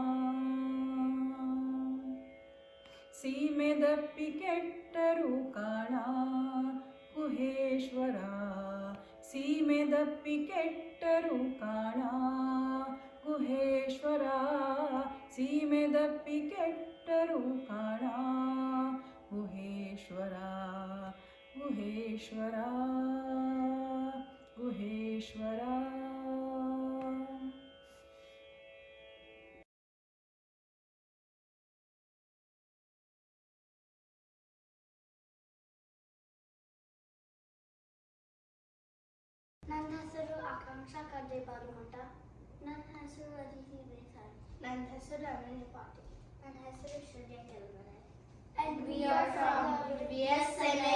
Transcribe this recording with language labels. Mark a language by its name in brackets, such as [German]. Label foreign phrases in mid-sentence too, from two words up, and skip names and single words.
[Kannada] ಸೀಮೆ ದಪ್ಪಿ ಕೆಟ್ಟರು ಕಾಣ ಗುಹೇಶ್ವರ ಸೀಮೆ ದಪ್ಪಿ ಕೆಟ್ಟರು ಕಾಣ ಗುಹೇಶ್ವರ ಸೀಮೆ ದಪ್ಪಿ ಕೆಟ್ಟರು ಕಾಣ ಗುಹೇಶ್ವರ ಗುಹೇಶ್ವರ ಗುಹೇಶ್ವರ. ನನ್ನ ಹೆಸರು ಆಕಾಂಕ್ಷಾ ಕರ್ದೆ ಬಾಲುಮಠ. ನನ್ನ ಹೆಸರು ಅದಿತಿ ದೇಸಾಯಿ. ನನ್ನ ಹೆಸರು ಅನನ್ಯ ಪಾಟೀಲ್. ನನ್ನ ಹೆಸರು ಶ್ರೇಯ ಕೆಲವರೆ. [English] And we are from VSNA.